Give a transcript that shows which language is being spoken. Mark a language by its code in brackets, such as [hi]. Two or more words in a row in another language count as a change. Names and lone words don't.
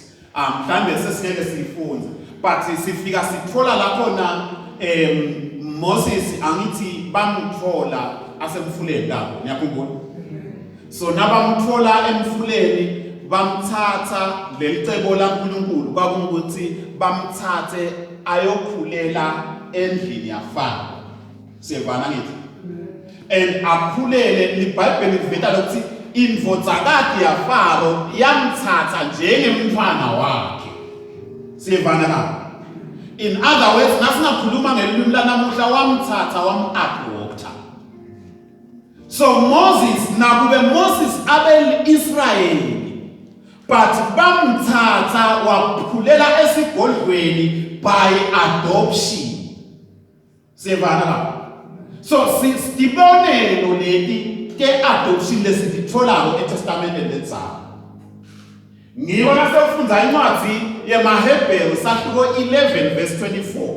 [ss] Mhlambe sesingeke siyifunze, but sifika sithola lapho na Moses angithi bamthola asemfuleni lapho, niyakhumbula? So nabamthola emfuleni bamthatha lelicebo laNkulunkulu kwakungukuthi bamthathe ayokhulela endlini yaFaro. Siyevana ngithi? And akhulele liBhayibheli liveta lokuthi indvodzakati yaFaro yamthatha njengemntwana wakhe. Siyevana na? [en] In other words, [ss] nasingakhuluma ngelimi lanamuhla wamthatha wam-adopta. So Moses, nakube Moses abel Israel, but bamthatha wakhulela esigodlweni [en] by adoption. [ss] Siyevana na? So sibonelo leti ke adoption lesititholako eTestament lenzayo. Ngiyo nasefunda incwadi yemaHebheru sahluko 11 verse 24.